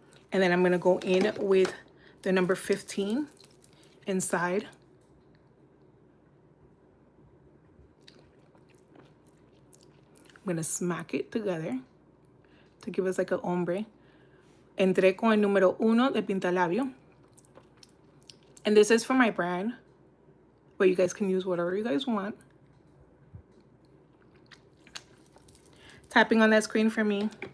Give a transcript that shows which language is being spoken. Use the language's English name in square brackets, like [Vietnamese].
[English] And then I'm going to go in with the number 15 inside. I'm going to smack it together to give us like a ombre. [Spanish] Entré con el número 1 de pintalabio. [English] And this is for my brand, but you guys can use whatever you guys want. Tapping on that screen for me.